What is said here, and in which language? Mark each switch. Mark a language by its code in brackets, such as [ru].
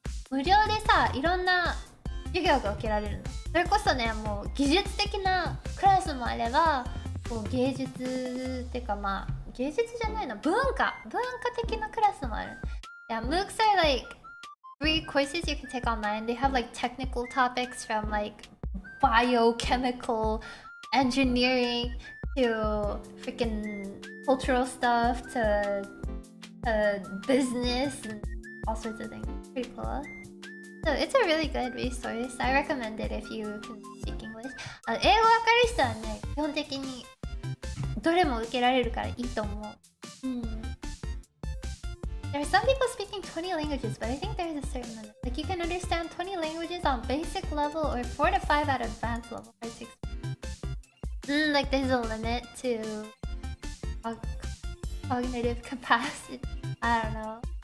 [ja] 無料でさ、いろんな授業が受けられるの。それこそね、もう技術的なクラスもあれば、こう芸術っていうかまあ芸術じゃないな、文化的なクラスもある。 [en] Yeah, MOOCs are like 3 courses you can take online. They have like technical topics from like biochemical engineering to freaking cultural stuff to business and all sorts of things. Pretty cool. So it's a really good resource. I recommend it if you can speak English. [ja] 英語わかる人はね、基本的にどれも受けられるからいいと思う。 [en] There are some people speaking 20 languages, but I think there is a certain limit. Like you can understand 20 languages on basic level or 4 to 5 at advanced level. Like there's a limit to cognitive capacity. I don't know.